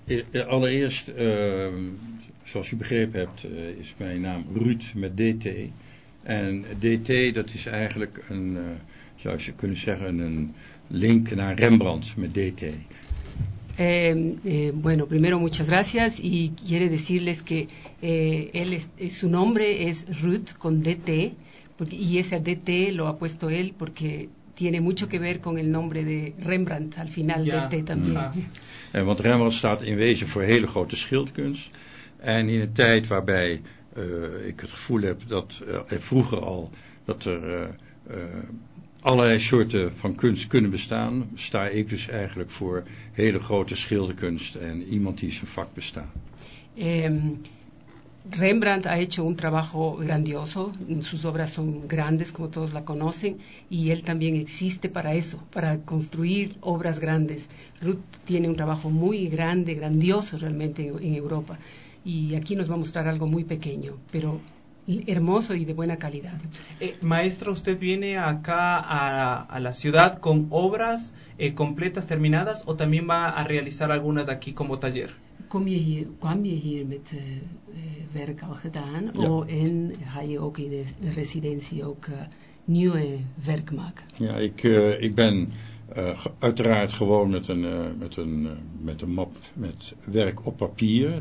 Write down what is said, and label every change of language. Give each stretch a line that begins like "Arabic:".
Dutch: Ja, allereerst, zoals je begrepen hebt, is mijn naam Ruud met DT. En DT, dat is eigenlijk een, zou je kunnen zeggen, een link naar Rembrandt met DT.
Spanish: Bueno, primero muchas gracias y quiere decirles que su nombre es Ruth con DT y ese DT lo ha puesto él porque tiene mucho que ver con el nombre de Rembrandt al final,
Dutch: ja.
Spanish: DT también.
Dutch: Ja. Want Rembrandt staat in wezen voor hele grote schildkunst en in een tijd waarbij ik het gevoel heb dat vroeger al dat er allerlei soorten van kunst kunnen bestaan, sta ik dus eigenlijk voor hele grote schilderkunst en iemand die zijn vak bestaat.
Spanish: Rembrandt ha hecho un trabajo grandioso, sus obras son grandes como todos la conocen y él también existe para eso, para construir obras grandes. Ruth tiene un trabajo muy grande, grandioso realmente en Europa y aquí nos va a mostrar algo muy pequeño, pero hermoso y de buena calidad. Maestro, usted viene acá a la ciudad con obras completas, terminadas, o también va a realizar algunas aquí como taller.
Dutch: ¿Kwam je hier met werk al gedaan, ja. O en ga je ook in de residentie ook nieuwe werk maken? Ja, ik ben uiteraard gewoon met een map met werk op papier.